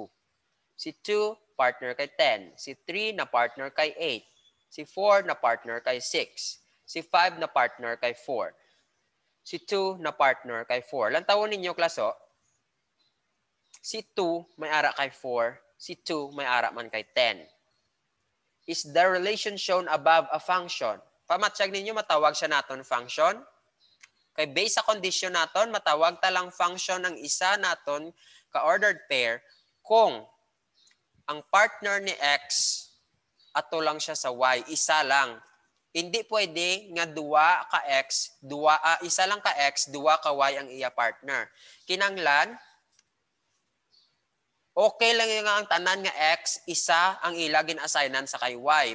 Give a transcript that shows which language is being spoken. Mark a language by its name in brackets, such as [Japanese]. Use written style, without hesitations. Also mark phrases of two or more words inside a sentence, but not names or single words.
[Hiligaynon] Si 2, partner kay 10. Si 3 na partner kay 8. Si 4 na partner kay 6. Si 5 na partner kay 4. Si 2 na partner kay 4. Lantawon ninyo, klaso. Si 2 may ara kay 4. Si 2 may ara man kay 10. [English] Is the relation shown above a function? [Hiligaynon] Pamatsyag ninyo, matawag siya naton function. Kay based sa condition naton, matawag talang function ng isa naton ka- [English] ordered pair [Hiligaynon] kung ang partner ni X ato lang siya sa Y, isa lang. Hindi pwede nga duwa ka X, isa lang ka X, duwa ka Y ang iya partner. Kinanglan, okay lang yung ang tanan nga X, isa ang ila gin-assignan sa kay Y.